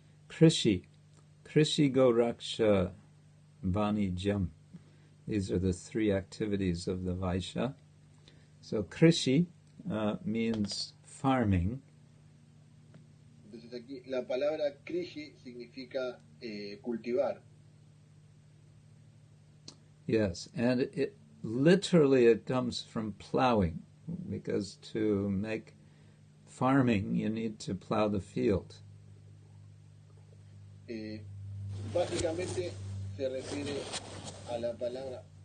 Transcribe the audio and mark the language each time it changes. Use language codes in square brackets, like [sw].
[sa] Krishi Goraksha Vanijam. [en] These are the three activities of the Vaishya. So Krishi means farming. [es] Entonces aquí la palabra Krishi significa cultivar. [en] Yes, and it literally it comes from plowing, because to make farming you need to plow the field. [es] Básicamente se refiere a la palabra.